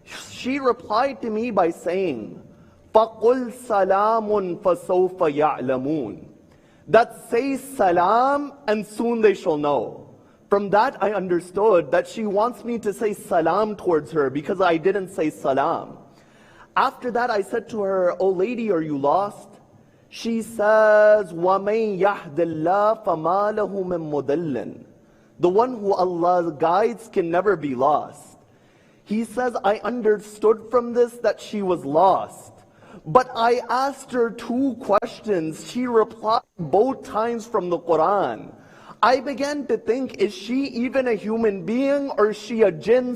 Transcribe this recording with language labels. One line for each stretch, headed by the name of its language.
English: She replied to me by saying,
Arabic: فَقُلْ سَلَامٌ فَسَوْفَ يَعْلَمُونَ.
English: That say salam and soon they shall know. From that I understood that she wants me to say salam towards her because I didn't say salam. After that I said to her, "Oh lady, are you lost?" She says,
Arabic: وَمَنْ يَهْدِ اللَّهِ فَمَا لَهُ مِن مُضِلٍّ.
English: The one who Allah guides can never be lost. He says, I understood from this that she was lost. But I asked her two questions. She replied both times from the Quran. I began to think, is she even a human being or is she a jinn?